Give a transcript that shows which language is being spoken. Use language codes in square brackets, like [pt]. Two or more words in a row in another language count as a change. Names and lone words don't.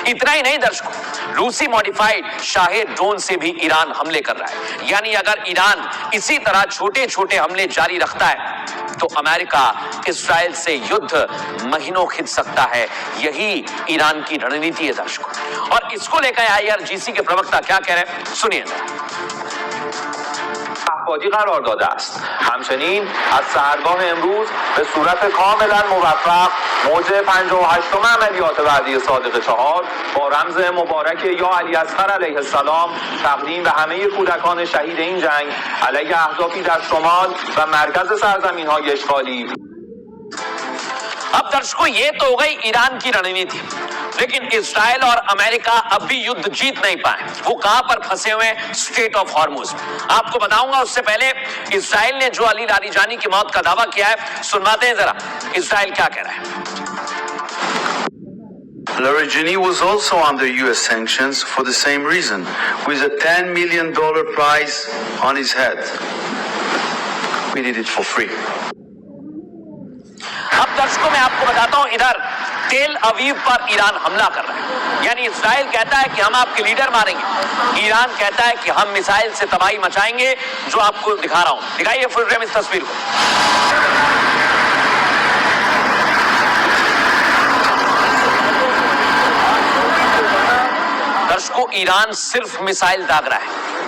[hi] इतना ही नहीं दर्शकों, रूसी मॉडिफाइड शाहेद ड्रोन से भी ईरान हमले कर रहा है। यानी अगर ईरान इसी तरह छोटे छोटे हमले जारी रखता है तो अमेरिका इजराइल से युद्ध महीनों खिंच सकता है। यही ईरान की रणनीति है दर्शकों। और इसको लेकर IRGC के प्रवक्ता क्या कह रहे हैं, सुनिए। [fa] احفادی قرار داده است. همچنین از سحرگاه امروز به صورت کاملا موفق موج 58م عملیات وعده صادق 4 با رمز مبارک یا علی اصغر علیه السلام تقدیم به همه کودکان شهید این جنگ علیه اهدافی در شمال و مرکز سرزمین‌های اشغالی. [hi] अब दर्शकों, ये तो हो गई ईरान की रणनीति, लेकिन इजराइल और अमेरिका अब भी युद्ध जीत नहीं पाए। वो कहां पर फंसे हुए हैं, स्ट्रेट ऑफ हॉर्मुज। आपको बताऊंगा उससे पहले इजराइल ने जो अली लारीजानी की मौत का दावा किया है, सुनवाते हैं जरा इजराइल क्या कह रहा है। [en] Larijani was also under US sanctions for the same reason, with a $10 million prize on his head. We did it for free. [hi] अब दर्शकों मैं आपको बताता हूं, इधर तेल अवीव पर ईरान हमला कर रहा है। यानी इजराइल कहता है कि हम आपके लीडर मारेंगे, ईरान कहता है कि हम मिसाइल से तबाही मचाएंगे, जो आपको दिखा रहा हूं। दिखाइए [en] full frame [hi] इस तस्वीर को। दर्शकों, ईरान सिर्फ मिसाइल दाग रहा है।